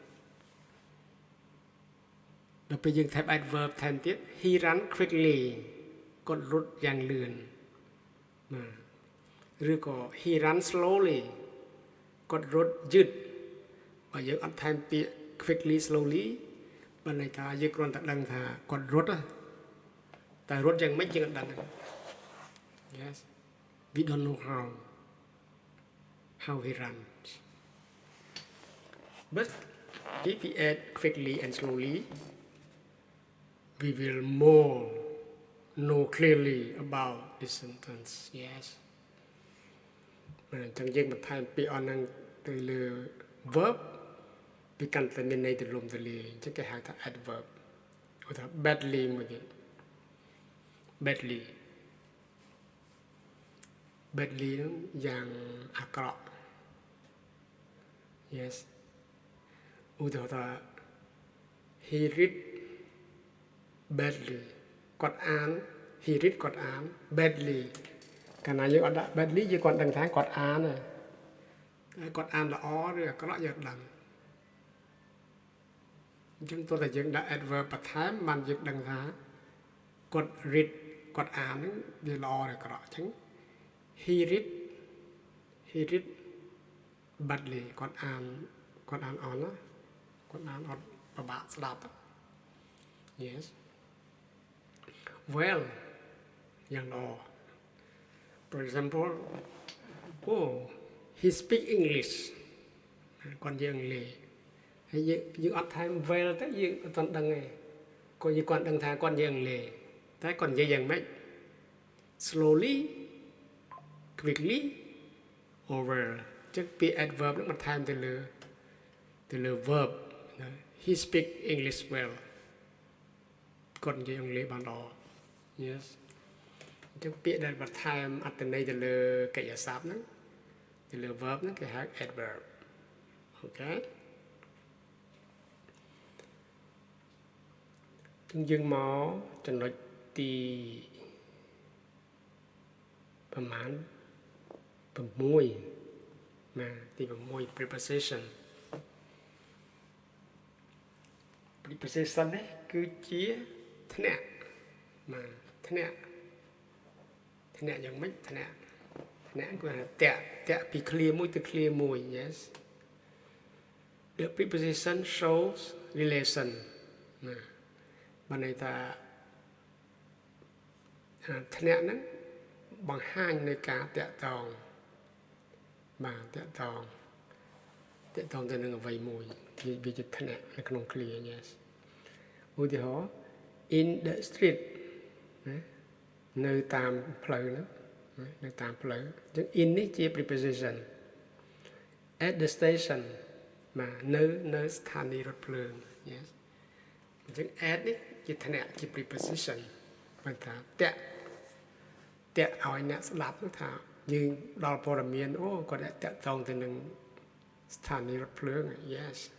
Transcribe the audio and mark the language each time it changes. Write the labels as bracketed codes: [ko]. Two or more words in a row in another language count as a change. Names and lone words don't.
[km] ដល់ពេលយើងថែម adverb ថែមទៀត [en] he run quickly [km] គាត់រត់យ៉ាងលឿនណាឬក៏ [en] he run slowly [km] គាត់រត់យឺតបើយើងអត់ថែមពាក្យ [en] quickly slowly [km] បានន័យថាយើងគ្រាន់តែដឹងថាគាត់រត់តែរត់យ៉ាងម៉េចយើងអត់ដឹងទេ [en] yes we don't know how he runs but if we add quickly and slowly we will more know clearly about this sentence yes [km] អញ្ចឹងយើងបន្ថែមពាក្យអនហ្នឹងទៅលើ verb វាកាន់តែមានន័យទូលំទូលាយអញ្ចឹងគេហៅថា adverb ឧទាហរណ៍ badly មួយទៀត badly ហ្នឹងយ៉ាងអាក្រក់ yes ឧទាហរណ៍ថា [en] he read badly [km] គាត់អាន [en] he read [km] គាត់អាន badly កាលណាយើងអត់ដាក់ badly យើងគាត់ដឹងថាគាត់អានតែគាត់អានល្អឬអាក្រក់យើងដឹង អញ្ចឹងទោះតែយើងដាក់ adverb បន្ថែមបានយើងដឹងថាគាត់ read គាត់អានហ្នឹងវាល្អឬអាក្រក់អញ្ចឹង [en] he read badly [km] គាត់អានអន់ណាគាត់អានអត់ពិបាកស្ដាប់ [en] yes well [km] យ៉ាងល្អ [en] for example he speak English [km] គាត់និយាយអង់គ្លេសហើយយើងអត់ថែម well ទៅយើងអត់ទាន់ដឹងទេគាត់យើងគាត់ដឹង ថាគាត់និយាយអង់គ្លេសតែគាត់និយាយយ៉ាងម៉េច [en] slowly quickly or well [km] ចឹងពាក្យ adverb ហ្នឹងបន្ថែមទៅលើ verb [en] he speak English well [km] គាត់និយាយអង់គ្លេសបានល្អ yes អញ្ចឹងពាក្យដែលបន្ថែមអត្ថន័យទៅលើកិរិយាសព្ទហ្នឹងទៅលើ verb ហ្នឹងគេហៅ adverb អូខេ យើងមកចំណុចទីប្រមាណ6ណាទី6 preposition នេះគឺជាធ្នាក់ណាធ្នាក់យ៉ាងម៉េចធ្នាក់គឺថាតាក់ពី clear មួយទៅ clear មួយ yes [en] the preposition shows relation [km] ណាបានន័យថា ធ្នាក់ហ្នឹងបង្ហាញនៃការតាក់ទងបាទតាក់ទងទៅនឹងអ្វីមួយវាជាធ្នាក់ នៅក្នុង [en] clear yes [km] ឧទាហរណ៍ [en] in the street [km] ណានៅតាមផ្លូវហ្នឹងនៅតាមផ្លូវអញ្ចឹង in នេះជា preposition [en] at the station [km] បាទនៅស្ថានីយ៍រថភ្លើង yes អញ្ចឹង at នេះជាធ្នាក់ជា preposition បានថាតាក់ឲ្យអ្នកស្ដាប់នោះថាយើងដល់ព័ត៌មានគាត់តាក់ទងទៅនឹងស្ថានីយ៍រថភ្លើង yes